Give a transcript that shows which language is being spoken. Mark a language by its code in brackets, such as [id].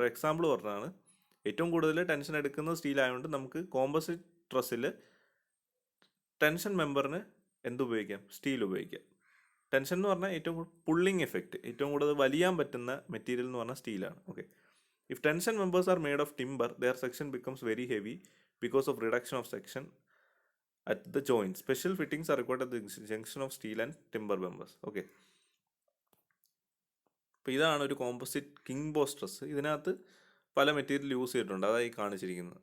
[ml] ഒരു എക്സാമ്പിൾ പറഞ്ഞാണ്, ഏറ്റവും കൂടുതൽ ടെൻഷൻ എടുക്കുന്നത് സ്റ്റീൽ ആയതുകൊണ്ട് നമുക്ക് കോമ്പോസിറ്റ് ട്രസ്സിൽ ടെൻഷൻ മെമ്പറിന് എന്തുപയോഗിക്കാം? സ്റ്റീൽ ഉപയോഗിക്കാം. ടെൻഷൻ എന്ന് പറഞ്ഞാൽ ഏറ്റവും പുള്ളിങ് എഫക്റ്റ്, ഏറ്റവും കൂടുതൽ വലിയാൻ പറ്റുന്ന മെറ്റീരിയൽ എന്ന് പറഞ്ഞാൽ സ്റ്റീലാണ്. [en] Okay, if tension members are made of timber, their section becomes very heavy because of reduction of section at the joint. Special fittings are required at the junction of steel and timber members. [ml] Okay, അപ്പോൾ ഇതാണ് ഒരു composite king ബോ stress. ഇതിനകത്ത് പല material use ചെയ്തിട്ടുണ്ട്, അതായി കാണിച്ചിരിക്കുന്നത്.